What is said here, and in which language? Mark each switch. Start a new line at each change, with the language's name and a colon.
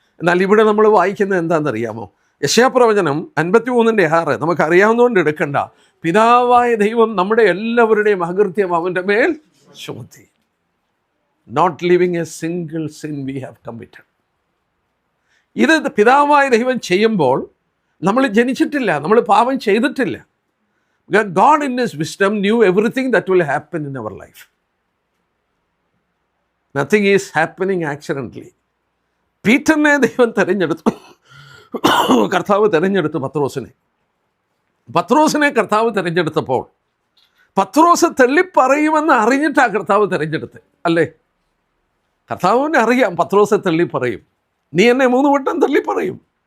Malayalam: എന്നാൽ ഇവിടെ നമ്മൾ വായിക്കുന്നത് എന്താണെന്നറിയാമോ? യെശയ്യാപ്രവചനം 53:6 നമുക്കറിയാവുന്നതുകൊണ്ട് എടുക്കണ്ട. പിതാവായ ദൈവം നമ്മുടെ എല്ലാവരുടെയും അകൃത്യം അവൻ്റെ മേൽ ചുമത്തി.
English: Not leaving a single sin we have committed.
Malayalam: ഇത് പിതാവായ ദൈവം ചെയ്യുമ്പോൾ നമ്മൾ ജനിച്ചിട്ടില്ല, നമ്മൾ പാപം ചെയ്തിട്ടില്ല.
English: God in His wisdom knew everything that will happen in our life. Nothing is happening accidentally.
Malayalam: പീറ്ററിനെ ദൈവം തിരഞ്ഞെടുത്തു, കർത്താവ് തിരഞ്ഞെടുത്തു പത്രോസിനെ കർത്താവ് തിരഞ്ഞെടുത്തപ്പോൾ പത്രോസ് തള്ളിപ്പറയുമെന്ന് അറിഞ്ഞിട്ടാണ് കർത്താവ് തിരഞ്ഞെടുത്ത്, അല്ലേ? കർത്താവിനെ അറിയാം പത്രോസ് തള്ളിപ്പറയും, നീ എന്നെ 3 വട്ടം തള്ളിപ്പറയും.